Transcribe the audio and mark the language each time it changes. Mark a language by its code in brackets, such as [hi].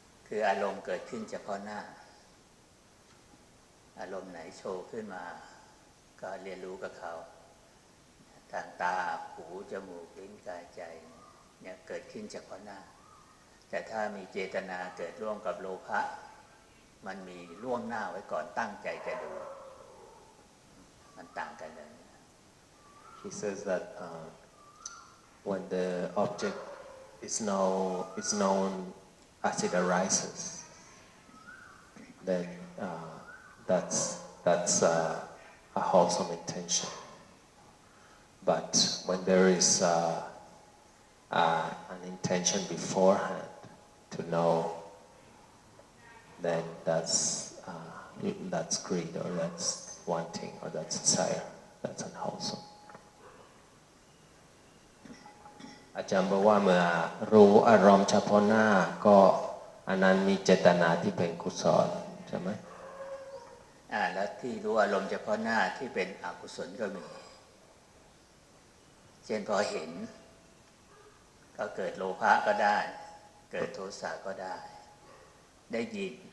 [th] คืออารมณ์เกิดขึ้นเฉพาะหน้าอารมณ์ไหนโชว์ขึ้นมาก็เรียนรู้กับเขาทางตาหูจมูกลิ้นกายใจเนี่ยเกิดขึ้นเฉพาะหน้าแต่ถ้ามีเจตนาเกิดร่วมกับโลภะมันมีล่วงหน้าไว้ก่อนตั้งใจจะดูมันต่างกันเลย [en] He says that when the object is known as it arises, then that's a wholesome intention. But when there is an intention beforehand to know, then that's greed or that's wanting or that's desire. That's unwholesome. [th] อาจารย์บอกว่าเมื่อรู้อารมณ์เฉพาะหน้าก็อันนั้นมีเจตนาที่เป็นกุศลใช่ไหม แล้วที่รู้อารมณ์เฉพาะหน้าที่เป็นอกุศลก็มีเช่นพอเห็นก็เกิดโลภะก็ได้เกิดโทสะก็ได้ยิน